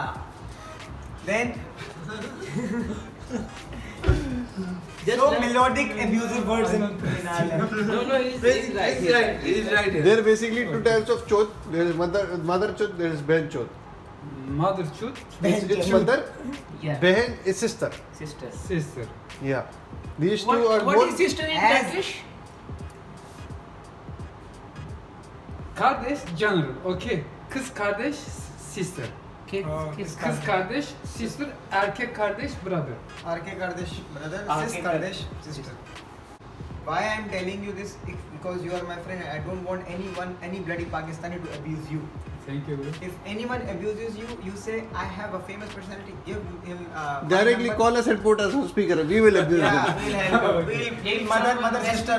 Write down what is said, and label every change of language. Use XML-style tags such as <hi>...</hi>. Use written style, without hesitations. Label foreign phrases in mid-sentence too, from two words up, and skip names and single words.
<en>Then so melodic abusive words in our language. No, he's right. He's right here. There are basically two types of chod. There is mother chod, there is</en> <hi>ben chod.</hi> <en>Mother chud, It's mother, Yeah. behen is sister. Sister. sister. Yeah. These two are What both. is sister in As- Turkish? Kardeş general. Okay.</en> <tr>Kız kardeş sister.</tr> <en>Kız</en> <tr>Kız kardeş sister. Erkek kardeş brother. Arke Kardesh brother,</tr> <en>Arke sis Kardesh sister. Why I am telling you this? Because you are my friend. I don't want any bloody Pakistani to abuse you. Thank you. If anyone abuses you, you say I have a famous personality. Give him my Directly number. call us and put us on speaker. We will abuse Yeah, them. we'll help you. We'll mother sister.</en>